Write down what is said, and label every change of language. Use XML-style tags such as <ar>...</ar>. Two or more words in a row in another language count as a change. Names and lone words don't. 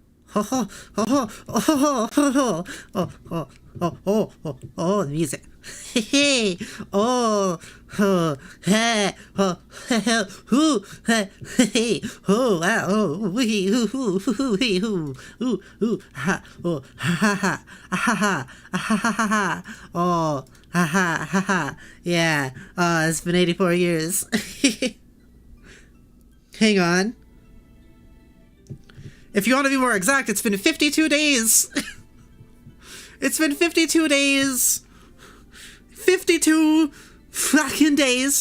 <en>Oh, oh, oh, oh, oh, oh, oh, oh, oh, oh, the music. Hey, oh, oh, hey, oh, hoo, hey, oh, wow, oh, wee, hoo, hoo, hoo, hee, hoo, ooh, ha, oh, ha, ha, ha, ha, ha, ha, ha, ha, ha, oh, ha, ha, ha, ha, yeah, it's been 84 years. Hang on. If you want to be more exact, it's been 52 days. It's been 52 days. 52 fucking days.</en>